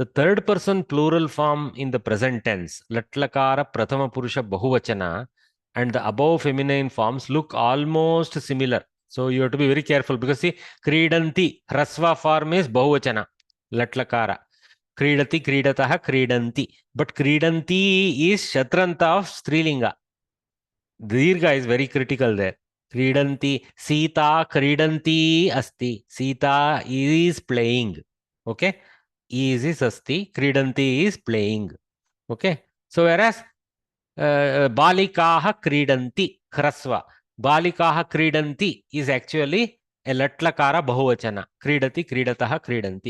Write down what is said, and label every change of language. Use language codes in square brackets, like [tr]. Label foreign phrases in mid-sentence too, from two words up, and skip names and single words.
[en] The third person plural form in the present tense, [sa] Latlakara Prathama Purusha Bahuvachana, [en] and the above feminine forms look almost similar. So you have to be very careful because see, [sa] Kridanti, Hrasva [en] form is Bahuvachana, Latlakara. [sa] Kridati, Kridataha, Kridanti. [en] But Kridanti is Shatranta of Strilinga. Dirgha is very critical there. [sa] Kridanti, Sita Kridanti asti. [en] Sita is playing. Okay. Is asti. Kridanti is playing. Okay. So whereas [sa] Balikaha Kridanti, Hrasva. Balikaha Kridanti [en] is actually a [sa] Latlakara Bahuvachana. Kridati, Kridataha, Kridanti.